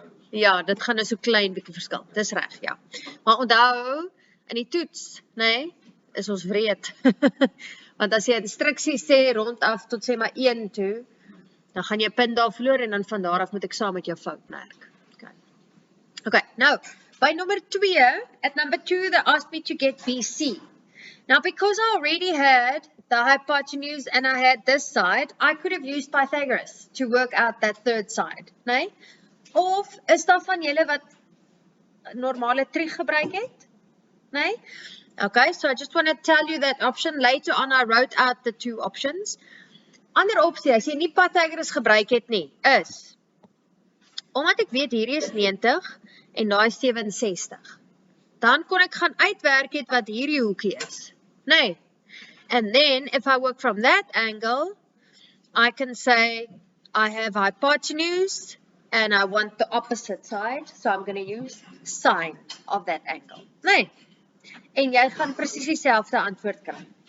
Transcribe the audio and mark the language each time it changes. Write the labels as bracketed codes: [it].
[af] Ja, dit gaan nou so klein bietjie verskil. Dis reg, ja. Maar onthou, in die toets, is ons wreed. Want as jy instruksies sê rondaf tot sê maar 1 toe, dan gaan jy 'n punt daar verloor en dan van daar af moet ek saam met jou fout merk. [en] Okay, now, by number 2, at number 2, they asked me to get BC. Now, because I already had the hypotenuse and I had this side, I could have used Pythagoras to work out that third side, nee? [af] Of is daar van julle wat normale trig gebruik het? Nee? [en] Okay, so I just want to tell you that option. Later on, I wrote out the 2 options. [af] Ander opsie, as jy nie Pythagoras gebruik het nie, is, omdat ek weet hierdie is 90 en daai 67, dan kon ek gaan uitwerk het wat hierdie hoekie is. Nee. [en] And then, if I work from that angle, I can say I have hypotenuse and I want the opposite side, so I'm going to use sine of that angle. [af] Nee. En jy gaan presies dieselfde antwoord kry.